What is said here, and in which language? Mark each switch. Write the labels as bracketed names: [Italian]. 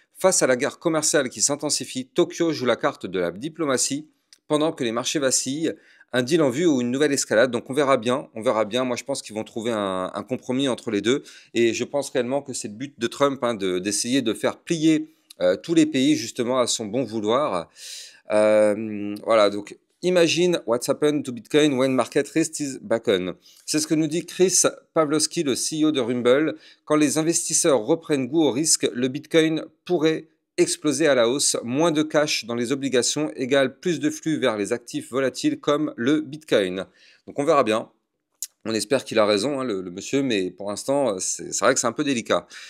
[French] Face à la guerre commerciale qui s'intensifie, Tokyo joue la carte de la diplomatie pendant que les marchés vacillent. Un deal en vue ou une nouvelle escalade. Donc on verra bien, on verra bien. Moi je pense qu'ils vont trouver un compromis entre les deux. Et je pense réellement que c'est le but de Trump, hein, d'essayer de faire plier tous les pays justement à son bon vouloir. Voilà, donc [English] imagine what's happened to Bitcoin when market risk is back on. [French] C'est ce que nous dit Chris Pavlovski, le CEO de Rumble. Quand les investisseurs reprennent goût au risque, le Bitcoin pourrait exploser à la hausse. Moins de cash dans les obligations égale plus de flux vers les actifs volatiles comme le Bitcoin. Donc on verra bien. On espère qu'il a raison, hein, le monsieur, mais pour l'instant, c'est vrai que c'est un peu délicat.